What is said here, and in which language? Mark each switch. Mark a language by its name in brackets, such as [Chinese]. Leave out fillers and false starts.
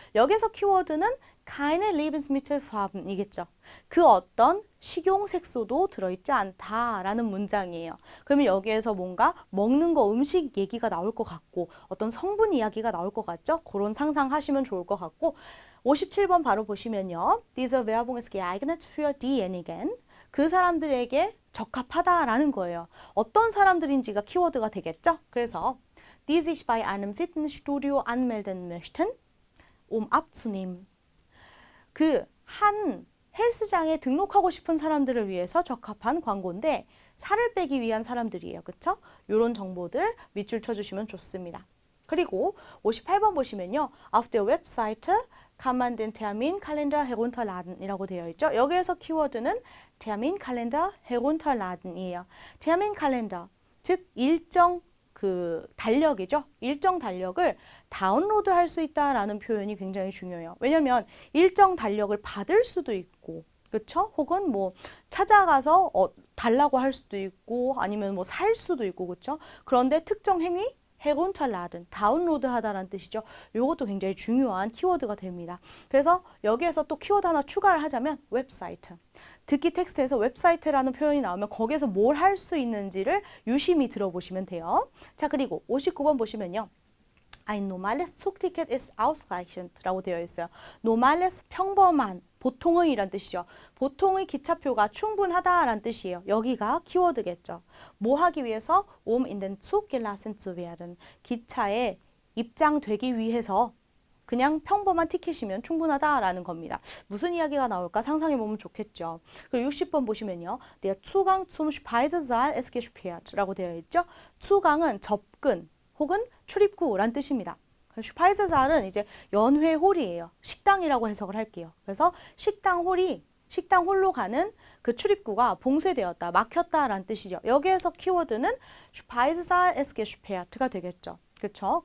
[Korean] 여기서 키워드는 [German] keine Lebensmittelfarben [Korean] 이겠죠. 그 어떤 식용색소도 들어있지 않다라는 문장이에요. 그러면 여기에서 뭔가 먹는 거 음식 얘기가 나올 것 같고 어떤 성분 이야기가 나올 것 같죠? 그런 상상하시면 좋을 것 같고 57번 바로 보시면요. [German] Diese Werbung ist geeignet für diejenigen. [Korean] 그 사람들에게 적합하다라는 거예요. 어떤 사람들인지가 키워드가 되겠죠? 그래서 [German] die sich bei einem Fitnessstudio anmelden möchten, abzunehmen. [Korean] 그 한 헬스장에 등록하고 싶은 사람들을 위해서 적합한 광고인데 살을 빼기 위한 사람들이에요. 그쵸? 이런 정보들 밑줄 쳐주시면 좋습니다. 그리고 58번 보시면요. [German] Auf der Webseite kann man den Terminkalender herunterladen [Korean] 이라고 되어 있죠. 여기에서 키워드는 [German] Terminkalender herunterladen [Korean] 이에요. Terminkalender, 즉 일정 달력이죠. 일정 달력을 다운로드 할 수 있다라는 표현이 굉장히 중요해요. 왜냐면 일정 달력을 받을 수도 있고, 그쵸? 혹은 뭐 찾아가서 달라고 할 수도 있고, 아니면 뭐 살 수도 있고, 그쵸? 그런데 특정 행위? herunterladen, 다운로드하다라는 뜻이죠. 이것도 굉장히 중요한 키워드가 됩니다. 그래서 여기에서 또 키워드 하나 추가를 하자면 웹사이트. 듣기 텍스트에서 웹사이트라는 표현이 나오면 거기에서 뭘 할 수 있는지를 유심히 들어보시면 돼요. 자, 그리고 59번 보시면요. [German] Ein normales Zugticket ist ausreichend [Korean] 라고 되어 있어요. normales 평범한, 보통의 이란 뜻이죠. 보통의 기차표가 충분하다라는 뜻이에요. 여기가 키워드겠죠. 뭐 하기 위해서? [German] in den Zug gelassen zu werden. [Korean] 기차에 입장되기 위해서 그냥 평범한 티켓이면 충분하다라는 겁니다. 무슨 이야기가 나올까 상상해보면 좋겠죠. 그리고 60번 보시면요. [German] Der Zugang zum Speisesaal ist gesperrt [Korean] 라고 되어 있죠. Zugang은 접근 혹은 출입구란 뜻입니다. 슈파이스살은 이제 연회홀이에요. 식당이라고 해석을 할게요. 그래서 식당홀로 가는 그 출입구가 봉쇄되었다, 막혔다라는 뜻이죠. 여기에서 키워드는 슈파이스살 [German] ist gesperrt [Korean] 가 되겠죠. 그렇죠?